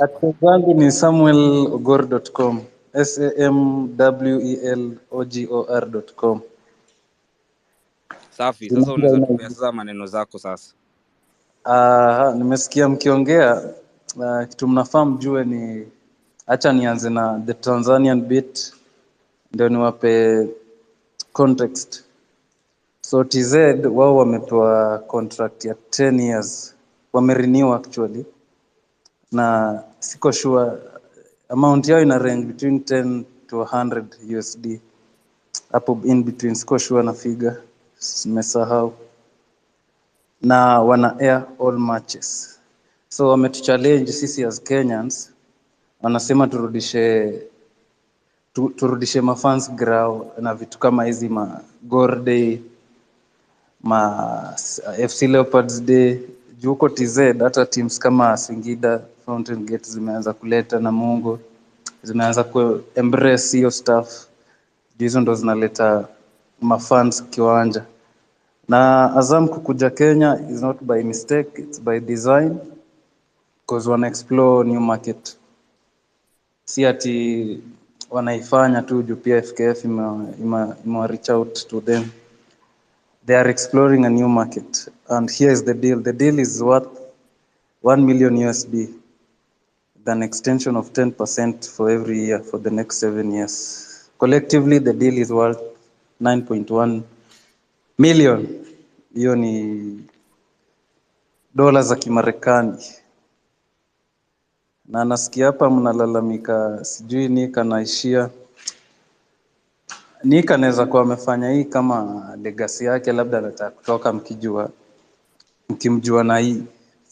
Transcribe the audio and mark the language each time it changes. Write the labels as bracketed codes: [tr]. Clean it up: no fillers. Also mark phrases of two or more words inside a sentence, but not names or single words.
[sw] Article zangu ni samuelogor.com. samwelogor.com. Safi. Sasa unaweza tupea sasa maneno zako sasa. Nimesikia mkiongea kitu mnafaa mjue ni, acha nianze na [en] the Tanzanian bit [sw] ndio niwape context. So TZ wao wamepewa contract ya 10 years, wamerenew actually, na siko sure amount yao ina [en] range between 10 to 100 USD, [sw] hapo [en] in between, [sw] siko sure na figure, nimesahau, na wana air all matches. So wametuchallenge sisi [en] as Kenyans, [sw] wanasema turudishe mafans grao na vitu kama hizi, ma Gor Day, ma FC Leopards Day. Juu huko TZ hata teams kama Singida, Fountain Gate zimeanza kuleta na Mungu, zimeanza ku embrace hiyo stuff. Hizo ndo zinaleta mafans kiwanja. Na Azam kukuja Kenya [en] is not by mistake, it's by design, because wana explore new market. [sw] Si ati wanaifanya tu juu pia FKF ima [en] reach out to them. They are exploring a new market, and here is the deal. The deal is worth 1 million USD, with an extension of 10% for every year for the next 7 years. Collectively, the deal is worth 9.1 million. [sw] Hiyo ni dola za Kimarekani. Na nasikia hapa mnalalamika sijui Nika naishia. Nika anaweza kuwa amefanya hii kama legacy yake, labda anataka kutoka mkimjua na hii.